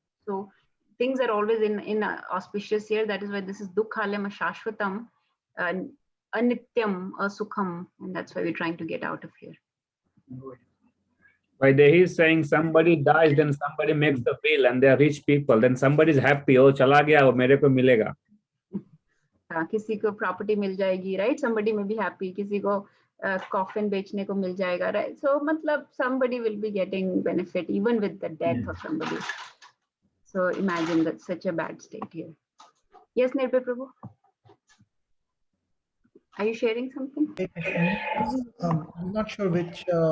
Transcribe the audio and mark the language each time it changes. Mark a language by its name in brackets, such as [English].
[English] So things are always in auspicious here. That is why this is [Sanskrit] dukhalem shashvatam, anityam sukham, [English] and that's why we're trying to get out of here. By the he's saying somebody dies, then somebody makes the bill, and they are rich people. Then somebody is happy. Oh, [Hindi] chala gaya, wo mere ko milega. किसी को property मिल जाएगी, right? [English] somebody may be happy, [Hindi] किसी को coffin बेचने को मिल जाएगा, right? [English] so मतलब somebody will be getting benefit even with the death of somebody. So imagine that such a bad state here. Yes, Nirbhay Prabhu, are you sharing something? I'm not sure which.